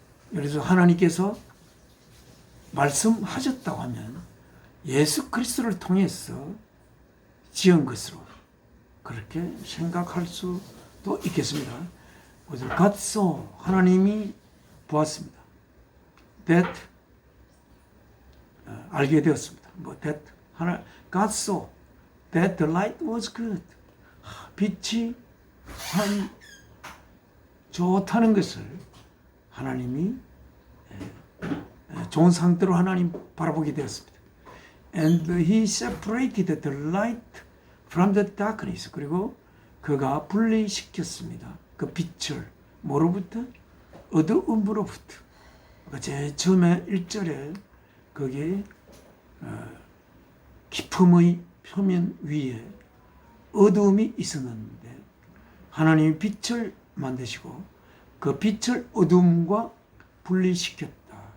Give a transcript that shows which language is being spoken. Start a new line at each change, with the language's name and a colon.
Korean: 그래서 하나님께서 말씀하셨다고 하면 예수 그리스도를 통해서 지은 것으로 그렇게 생각할 수도 있겠습니다.
English: God saw,
Korean: 하나님이 보았습니다. That 알게 되었습니다.
English: God saw that the light was good.
Korean: 빛이 참 좋다는 것을 하나님이 좋은 상태로 하나님 바라보게 되었습니다.
English: And he separated the light from the darkness.
Korean: 그리고 그가 분리시켰습니다. 그 빛을 뭐로부터? 어두움으로부터. 제일 처음에 1절에 거기에 기품의 표면 위에 어두움이 있었는데 하나님이 빛을 만드시고 그 빛을 어두움과 분리시켰다.